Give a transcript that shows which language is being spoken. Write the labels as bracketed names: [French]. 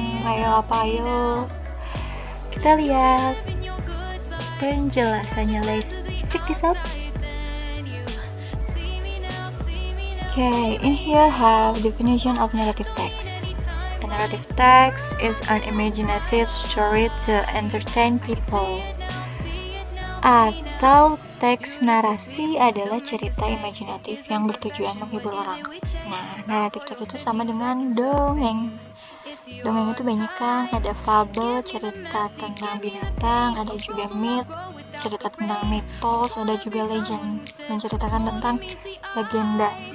[Indonesian] Ayo kita lihat penjelasannya. [English] Let's check this out. Okay, in here have definition of narrative text. A narrative text is an imaginative story to entertain people. [Indonesian] Atau teks narasi adalah cerita imajinatif yang bertujuan menghibur orang. Nah, naratif text itu sama dengan dongeng. Dongeng itu banyak kan, ada fabel, cerita tentang binatang, ada juga myth, cerita tentang mitos, ada juga legend, menceritakan tentang legenda.